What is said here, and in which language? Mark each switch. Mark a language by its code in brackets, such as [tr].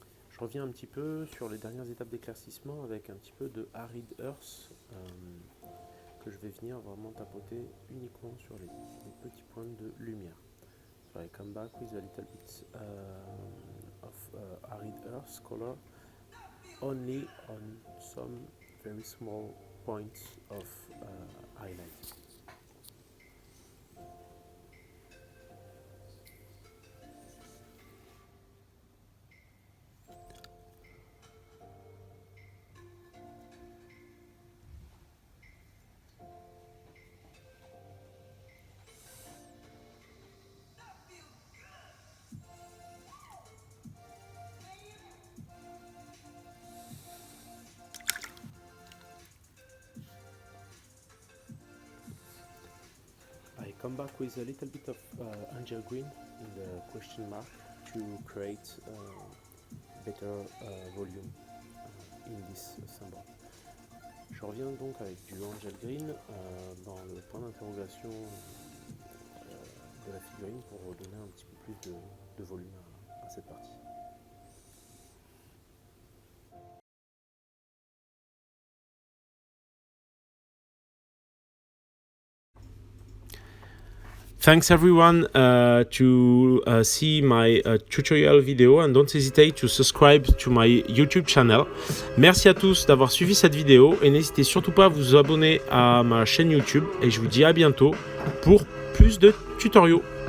[fr] Je reviens un petit peu sur les dernières étapes d'éclaircissement avec un petit peu de Arid Earth que je vais venir vraiment tapoter uniquement sur les petits points de lumière. [en] So I come back with a little bit of Arid Earth color only on some very small points of highlight. I come back with a little bit of angel green in the question mark to create better volume in this symbol. [fr] Je reviens donc avec du angel green dans le point d'interrogation de la figurine pour donner un petit peu plus de volume à cette partie. [en] Thanks everyone to see my tutorial video and don't hesitate to subscribe to my YouTube channel. [fr] Merci à tous d'avoir suivi cette vidéo et n'hésitez surtout pas à vous abonner à ma chaîne YouTube et je vous dis à bientôt pour plus de tutoriaux.